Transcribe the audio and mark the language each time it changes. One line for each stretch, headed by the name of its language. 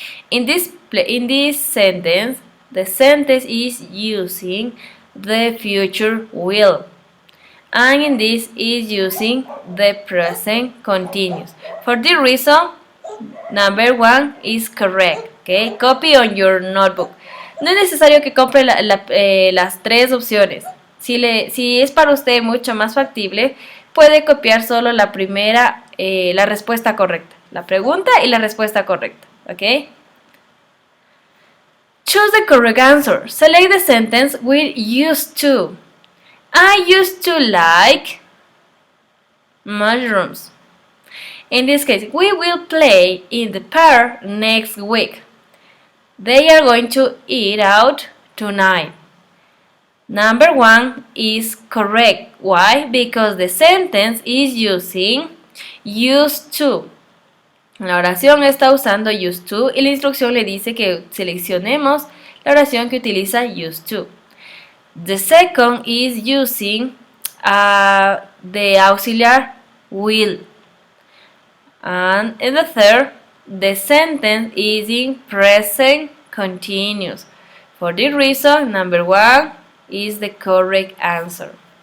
English: In this sentence, the sentence is using the future will. and in this is using the present continuous. For this reason, number 1 is correct. Okay, copy on your notebook.
Spanish: No es necesario que compre las tres opciones. Si es para usted mucho más factible, puede copiar solo la primera, la respuesta correcta. La pregunta y la respuesta correcta. ¿Ok?
English: Choose the correct answer. Select the sentence with used to. I used to like mushrooms. In this case, we will play in the park next week. They are going to eat out tonight. Number 1 is correct. Why? Because the sentence is using used to.
Spanish: La oración está usando used to y la instrucción le dice que seleccionemos la oración que utiliza used to.
English: The second is using the auxiliar will. And in the third, the sentence is in present continuous. For this reason, number 1 is the correct answer.